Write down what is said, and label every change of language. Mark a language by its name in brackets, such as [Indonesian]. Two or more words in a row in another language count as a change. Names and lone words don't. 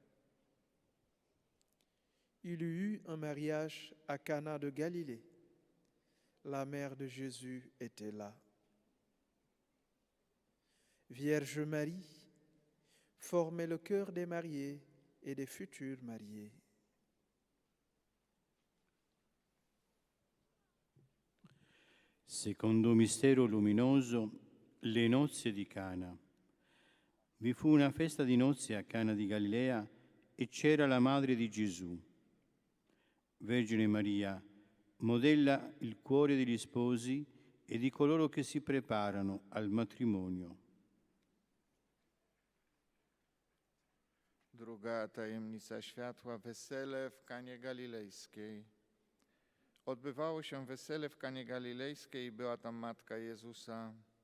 [French] Il y eut un mariage à Cana de Galilée. La mère de Jésus était là. Vierge Marie formait le cœur des mariés et des futurs mariés. [Italian] Secondo mistero luminoso, le nozze di Cana. Vi fu una festa di nozze a Cana di Galilea e c'era la madre di Gesù. Vergine Maria modella il cuore degli sposi e di coloro che si preparano al matrimonio. [Polish] Druga tajemnica światła, wesele w Kanie Galilejskiej. Odbywało się wesele w Kanie Galilejskiej i była tam Matka Jezusa.